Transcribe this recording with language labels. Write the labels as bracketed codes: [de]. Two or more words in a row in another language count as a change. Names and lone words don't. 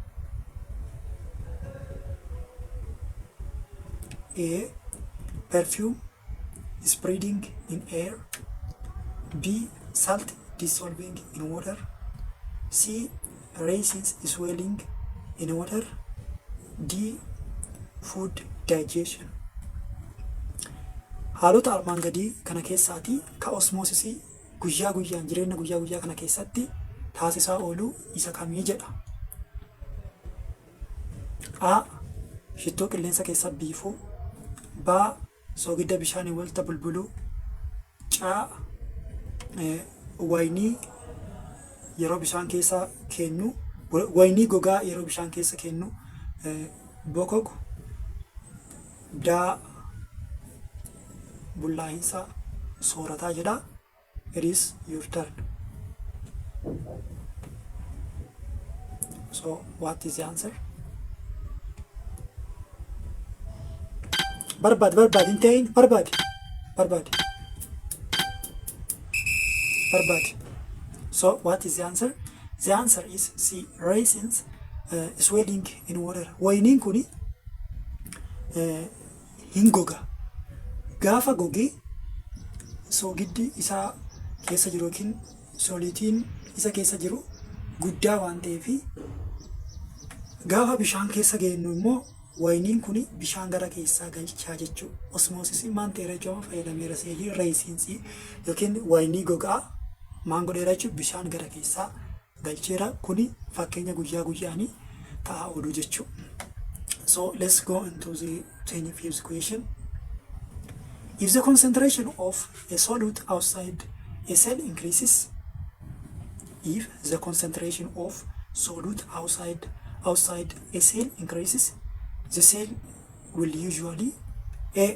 [en] A. Perfume spreading in air. B. Salt dissolving in water. C. Raisins swelling in water. D. Food digestion. [om] Haalota armaan gadii kana keessaati ka osmoosisii guyyaa guyyaan jireenya guyyaa guyyaa kana keessatti taasisaa oolu isa kamii jedha. A. Shittoo qilleensa keessa biifuu. B. Soogidda bishaanii walta bulbuluu. C. Waynii yeroo bishaan keessa keenyu, waynii gogaa yeroo bishaan keessa keenyu bokoku. D. Bullaa'insa soorataa jedha. [en] It is your turn. So what is the answer? [om] Barbaad hin ta'in barbaad. [en] So what is the answer? The answer is C. Raisins swelling in water. [om] Wayniin kuni hin goga. Gaafa gogee soogiddi isaa keessa jiru yookiin soolitiin isa keessa jiru guddaa waan ta'eef gaafa bishaan keessa geenyu immoo wayniin kuni bishaan gara keessaa galchaa jechuudha. Osmoosisii maan ta'eera jechuudha fayyadameera seelii reesinsii yookiin waynii gogaa maan godheera jechuudha bishaan gara keessaa galcheera. Kuni fakkeenya guyyaa guyyaanii ta'aa oolu jechuudha. [en] So let's go into the 25th question. If the concentration of a solute outside a cell increases, if the concentration of solute outside a cell increases, the cell will usually A.